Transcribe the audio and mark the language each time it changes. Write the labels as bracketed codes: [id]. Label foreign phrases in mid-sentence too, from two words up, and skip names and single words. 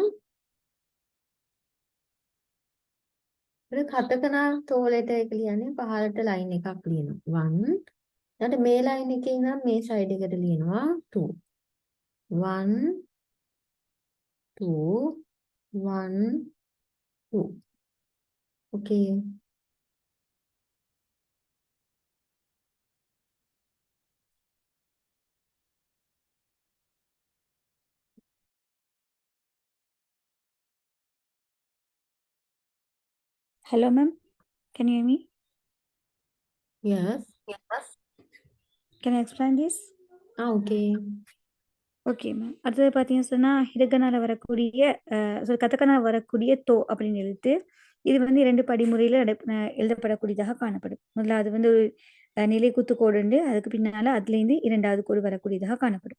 [si] ඒක කතකනා තෝ letter එක ලියන්නේ පහළට line එකක් ලියනවා 1. ඊට මේ line එකේ ඉඳන් මේ side එකට ලියනවා 2. 1 2 1 2. ඕකේ. [en] Hello, ma'am. Can you hear me? Yes. Can I explain this? [ta] ஓகே. ஓகே மேம். அடுத்தது பார்த்தீங்கன்னு சொன்னா, ஹிரகனால வரக்கூடிய கதகனால வரக்கூடிய தோ அப்படின்னு எழுத்து. இது வந்து 2 படிமுறையில எழுதப்படக்கூடியதாக காணப்படும். முதலாவது வந்து ஒரு நிலை குத்து கோடு உண்டு. அதுக்கு பின்னால அதுலேருந்து 2வது கோடு வரக்கூடியதாக காணப்படும்.